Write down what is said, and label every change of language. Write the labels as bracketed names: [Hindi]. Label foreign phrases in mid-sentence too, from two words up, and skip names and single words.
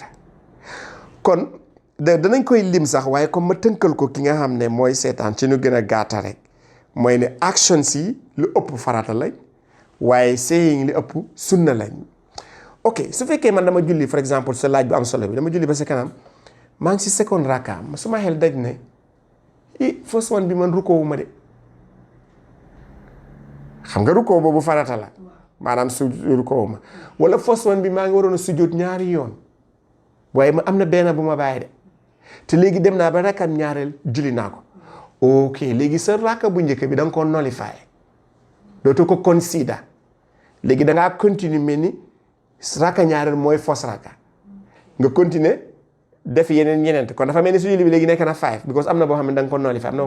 [Wolof] kon danañ koy lim sax waaye comme ma tënkal ko ki nga xam ne mooy seetaan ci ñu gën a gàtta rek mooy ne action si lu ëpp farata lañ waaye saying li ëpp sunna lañ ok su fekkee man dama julli [French] par exemple [Wolof] sa laaj bu am solo bi dama julli ba sa kanam maa ngi si second rakka su ma xel daj ne [English] first one [Wolof] bi man rukkoo ma de xam nga rukkoo boobu farata la maanaam su rukkoo ma wala [English] first one [Wolof] bi maa ngi waroon a sujjóot ñaari yoon waaye ma am na benn bu ma bàyyi de te léegi dem naa ba rakkam ñaareel julli naa ko ok léegi sa rakka bu njëkk bi da nga ko nullify dootoo ko consider léegi da ngaa continuer mel ni rakka ñaareel mooy fausse rakka nga continuer def yeneen kon dafa mel ni su julli bi léegi nekk na 5 because am na boo xam ne da nga ko nullify am na boo